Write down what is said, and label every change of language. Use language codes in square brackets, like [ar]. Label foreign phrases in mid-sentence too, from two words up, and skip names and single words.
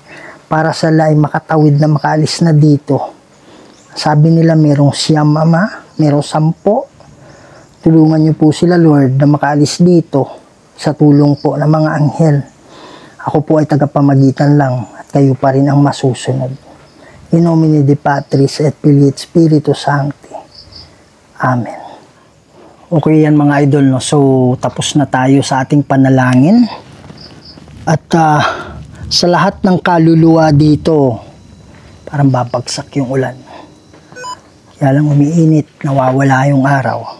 [tl] Para sila ay makatawid na makaalis na dito. Sabi nila merong 9, Ama, merong 10. Tulungan niyo po sila, Lord, na makaalis dito sa tulong po ng mga anghel. Ako po ay tagapamagitan lang at kayo pa rin ang masusunod. [la] In nomine di Patris et Filii et Spiritus Sancti. [tl] Amen. Okay yan mga idol, no? So tapos na tayo sa ating panalangin. At sa lahat ng kaluluwa dito, parang babagsak yung ulan. Kaya lang umiinit, nawawala yung araw.